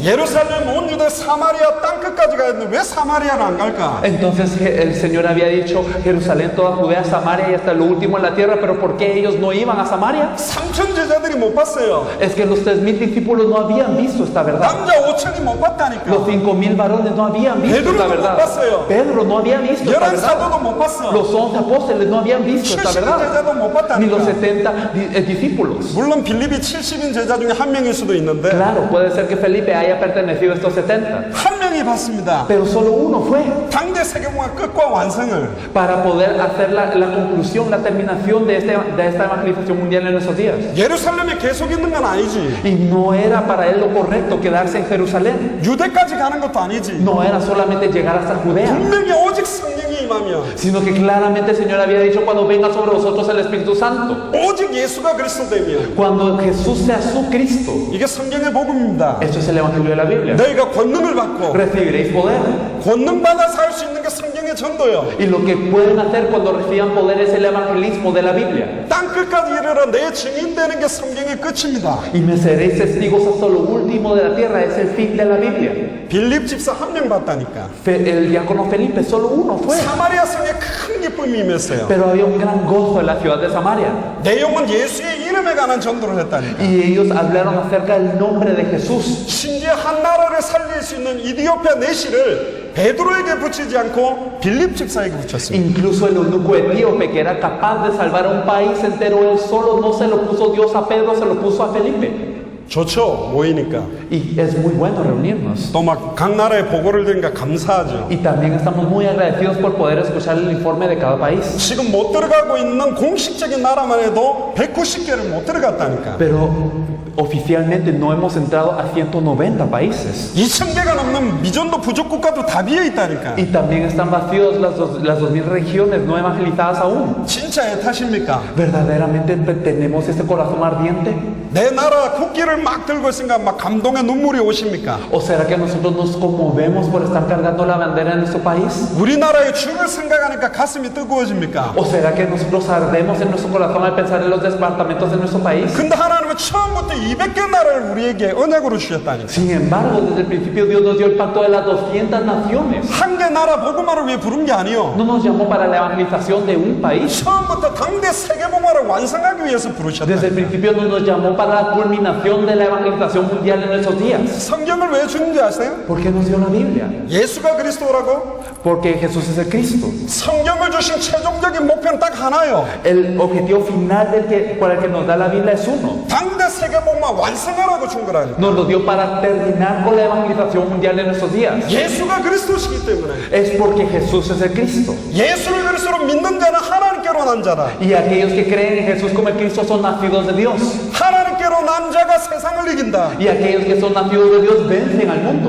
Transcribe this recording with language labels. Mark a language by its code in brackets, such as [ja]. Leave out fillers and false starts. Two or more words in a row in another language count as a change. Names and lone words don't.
[ko] 예루살렘 온 유대 사마리아 땅 끝까지 가야 되는데 왜 사마리아를 안 갈까? [es] Entonces el Señor había dicho Jerusalén, toda Judea, Samaria y hasta lo último en la tierra, pero ¿por qué ellos no iban a Samaria? [ko] 3천 제자들이 못 봤어요. [es] Es que los 3,000 discípulos no habían visto esta verdad. [ko] 남자 5천이 못 봤다니까. [es] Los 5,000 varones no habían visto Pedro esta no verdad. pasó. Pedro no había visto esta 11 verdad. [ko] 사도도 못 봤어. [es] Los 11 apóstoles no habían visto esta 70 verdad. [ko] 제자도 못 [es] Ni los [ko] 봤다니까. [es] 70 discípulos. [ko] 물론 빌립이 70인 제자 중에 한 명일 수도 있는데 [es] Claro, puede ser que Felipe haya pertenecido a estos 70, [ko] 한 명이 봤습니다. [es] pero solo uno fue [ko] 당대 세계복음화 끝과 완성을. [es] para poder hacer la conclusión, la terminación de esta evangelización mundial en esos días. [ko] 예루살렘에 계속 있는 건 아니지. [es] Y no era para él lo correcto quedarse en Jerusalén. [ko] 유대까지 가는 것도 아니지. [es] No era solamente llegar hasta Judea, [ko] 분명히 오직 성령이 임하며 [es] sino que claramente el Señor había dicho cuando venga sobre vosotros el Espíritu Santo, [ko] 오직 예수가 그리스도 되면 [es] cuando Jesús sea su Cristo. [ko] 이게 성경의 복음입니다. [es] Esto es el Evangelio de la Biblia. [ko] 너희가 권능을 받고 [es] Recibiréis poder. [ko] 권능 받아서 할 수 있는 게 성경의 전도요. [es] Y lo que pueden hacer cuando reciban poder es el evangelismo de la Biblia. [ko] 땅 끝까지 이르러 내 증인 되는 게 성경의 끝입니다. [es] Y me seréis testigos hasta lo último de la tierra. Es el fin de la Biblia. [ko] 빌립 집사 한 명 봤다니까. [es] El diácono Felipe, solo uno fue. [ko] 사마리아 성에 큰 기쁨이 임했어요. [es] Pero había un gran gozo en la ciudad de Samaria. [ko] 내용은 예수의 이름에 관한 전도를 했다니까. [es] Y ellos hablaron acerca del nombre de Jesús. [ko] 심지어 한 나라를 살릴 수 있는 이디오피아 내시를 베드로에게 붙이지 않고 빌립 집사에게 붙였습니다. [es] Incluso el eunuco etíope, que era capaz de salvar a un país entero, él solo no se lo puso Dios a Pedro, se lo puso a Felipe. [ko] 좋죠, 모이니까. [es] Y es muy bueno reunirnos. [ko] 또 막 각 나라에 보고를 드리니까 감사하죠. [es] Y también estamos muy agradecidos por poder escuchar el informe de cada país. [ko] 지금 못 들어가고 있는 공식적인 나라만 해도 190개를 못 들어갔다니까. [es] Pero oficialmente no hemos entrado a 190 países. [ko] 2,000개가 넘는 미전도 부족 국가도 다 비어 있다니까. [es] Y también están vacíos las 2,000 regiones no evangelizadas aún. [ko] 진짜 애타십니까? [es] ¿Verdaderamente tenemos este corazón ardiente? [ko] 내 나라 국기를 막 들고 있으니까 막 감동의 눈물이 오십니까? [es] ¿O será que nosotros nos conmovemos por estar cargando la bandera de nuestro país? [ko] 우리나라의 죽을 생각하니까 가슴이 뜨거워집니까? [es] ¿O será que nosotros ardemos en nuestro corazón al pensar en los departamentos de nuestro país? [ko] 근데 하나님은 처음부터 200개 나라를 우리에게 언약으로 주셨다니까. [es] Sin embargo, desde el principio Dios nos dio el pacto de las 200 naciones. [ko] 한 개 나라 복음화를 위해 부른 게 아니요. [es] No nos llamó para la evangelización de un país. [ko] 처음부터 당대 세계복음화를 완성하기 위해서 부르셨다. [es] Desde el principio no nos llamó para la culminación de la evangelización mundial en nuestros días. [ko] 성경을 왜 주는지 아세요? [es] ¿Por qué nos dio la Biblia? [ko] 예수가 그리스도라고? [es] Porque Jesús es el Cristo. [ko] 성경을 주신 최종적인 목표는 딱 하나요. [es] El objetivo final para el que nos da la Biblia es uno. [ko] 당대 세계복음화 완성하라고 준 거라니까. [es] Nos lo dio para terminar con la evangelización mundial en nuestros días. [ko] 예수가 그리스도시기 때문에. [es] Es porque Jesús es el Cristo. [ko] 예수를 그리스도로 믿는 자는 하나님께로 난 자라. [es] Y aquellos que creen en Jesús como el Cristo son nacidos de Dios. [ko] 하나님께로 난 자가 세상을 이긴다. [es] Y aquellos que son nacidos de Dios vencen al mundo.